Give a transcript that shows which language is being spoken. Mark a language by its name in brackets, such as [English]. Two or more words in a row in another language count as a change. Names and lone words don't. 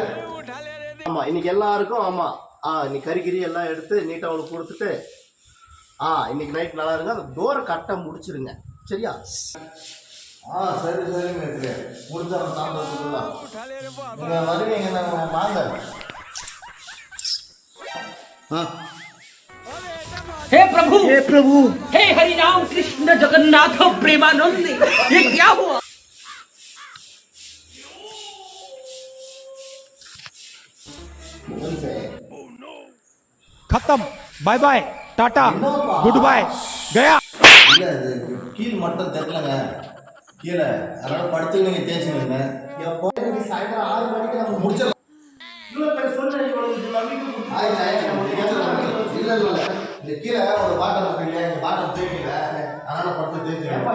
[Tamil] ஆமாம், இன்னைக்கு எல்லாருக்கும் ஆமாம் இன்னைக்கு கறிகிரி எல்லாம் எடுத்து நீட்டாக அவளுக்கு கொடுத்துட்டு இன்னைக்கு நைட் நல்லா இருங்க. அந்த டோரை கட்ட முடிச்சிருங்க, சரியா? சரி சரி மேஸ்திரி, முடிஞ்சாலும் சாப்பிட்றதுக்குலாம் நீங்கள் வருவீங்க, நாங்கள் வாங்க. [Hindi] हे प्रभु, हे हरि राम कृष्ण जगन्नाथ प्रेमानंद, ये क्या हुआ? [English] खत्म, bye bye, टाटा, good bye, गया. [Tamil] கீழ் மட்டும் தெரியலங்க, கீழே அதனால படுத்து நீங்க தேய்ச்சிங்க. எப்போ சாயந்தரம் 6 மணிக்கு நம்ம முடிச்சிடலாம். இந்த கீழே ஒரு பாட்டில் இருக்குல்ல, இந்த பாட்டில் தேய்க்கல, அதனால படுத்து தேய்ச்சிங்க.